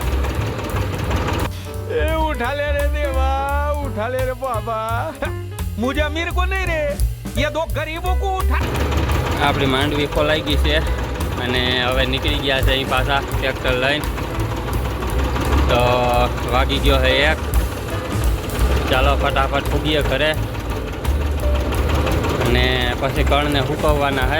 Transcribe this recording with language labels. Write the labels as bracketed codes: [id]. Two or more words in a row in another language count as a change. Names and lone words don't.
[hi] उठा ले रे देवा, उठा ले रे बाबा, मुझे अमीर को नहीं रे, ये 2 गरीबों को उठा। [gu] આપણી માંડવી ખોલાઈ ગઈ છે અને હવે નીકળી ગયા છે અહીં પાછા ટ્રેક્ટર લઈને। તો વાગી ગયો છે 1। ચાલો ફટાફટ ફૂગીએ ઘરે અને પછી કણને હુકવવાના છે।